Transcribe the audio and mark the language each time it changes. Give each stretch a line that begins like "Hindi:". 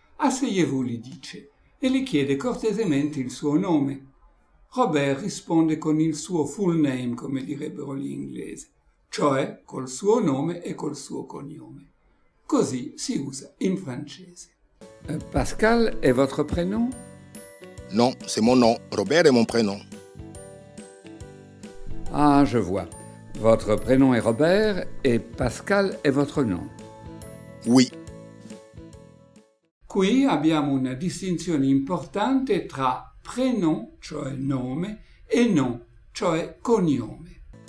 French: Asseyez-vous,
Italian: gli dice, e le chiede cortesemente il suo nome. Robert risponde con il suo full name, come direbbero gli inglesi, cioè col suo nome e col suo cognome. Così si usa in francese.
French: Pascal est votre prénom? Non, c'est mon nom. Robert est mon prénom. Ah, je vois. Votre prénom est Robert et Pascal è votre nom. Oui.
Italian: Qui abbiamo una distinzione importante tra prénom, cioè nome, e nom, cioè cognome.